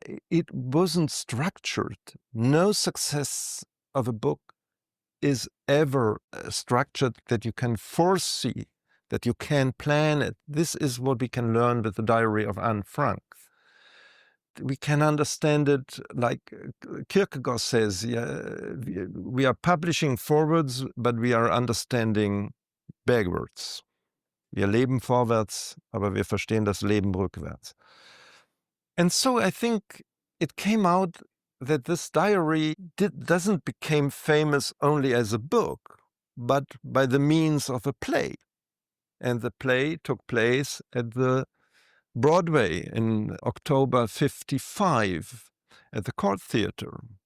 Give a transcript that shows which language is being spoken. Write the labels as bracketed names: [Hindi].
[English] It wasn't structured. No success of a book is ever structured that you can foresee, that you can plan it. This is what we can learn with the Diary of Anne Frank. We can understand it like Kierkegaard says, we are publishing forwards, but we are understanding backwards. [German] Wir leben vorwärts, aber wir verstehen das Leben rückwärts. [English] And so I think it came out that this diary doesn't become famous only as a book, but by the means of a play. And the play took place at the Broadway in October 55 at the Court Theater.